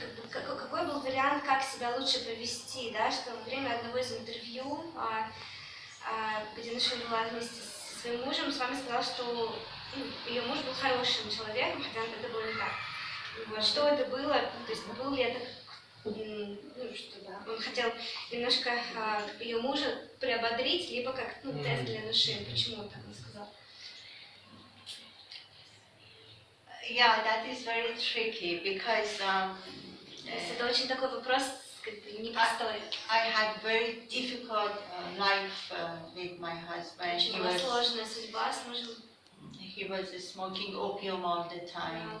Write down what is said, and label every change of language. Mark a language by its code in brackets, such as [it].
[ru] Какой был вариант, как себя лучше повести, да, что во время одного из интервью, где Нушин была вместе со своим мужем, с вами сказал, что ее муж был хорошим человеком, хотя это было не так. Вот, что это было, то есть был ли это, что да, он хотел немножко ее мужа приободрить, либо как тест для Нушин, почему он так не сказал? [en] Yeah, that is very tricky because [ru] Это очень такой вопрос, как бы непростой. [en] I had very difficult life with my husband. [ru] Очень была сложная судьба с мужем. [en] He was smoking opium all the time,